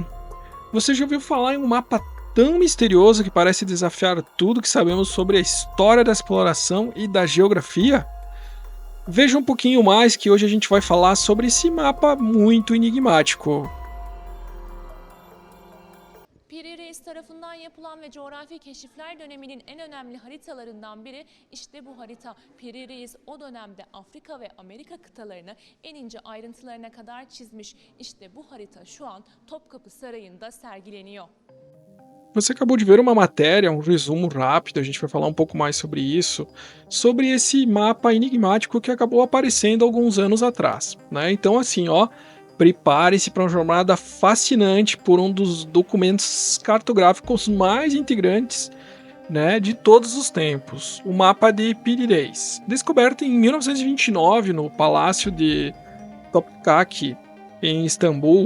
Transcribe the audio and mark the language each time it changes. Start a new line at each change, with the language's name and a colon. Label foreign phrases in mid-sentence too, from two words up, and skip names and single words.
Portuguese: Você já ouviu falar em um mapa tão misterioso que parece desafiar tudo que sabemos sobre a história da exploração e da geografia? Veja um pouquinho mais que hoje a gente vai falar sobre esse mapa muito enigmático.
Turkish: Piri Reis tarafından yapılan ve coğrafi keşifler döneminin en önemli haritalarından biri işte bu harita. Piri Reis o dönemde Afrika ve Amerika kıtalarını en ince ayrıntılarına kadar çizmiş. İşte bu harita şu an Topkapı Sarayı'nda sergileniyor.
Portuguese: Você acabou de ver uma matéria, um resumo rápido, a gente vai falar um pouco mais sobre isso, sobre esse mapa enigmático que acabou aparecendo alguns anos atrás, né? Então, assim, ó, prepare-se para uma jornada fascinante por um dos documentos cartográficos mais integrantes, né, de todos os tempos, o mapa de Piri-Reis, descoberto em 1929 no Palácio de Topkapı, em Istambul.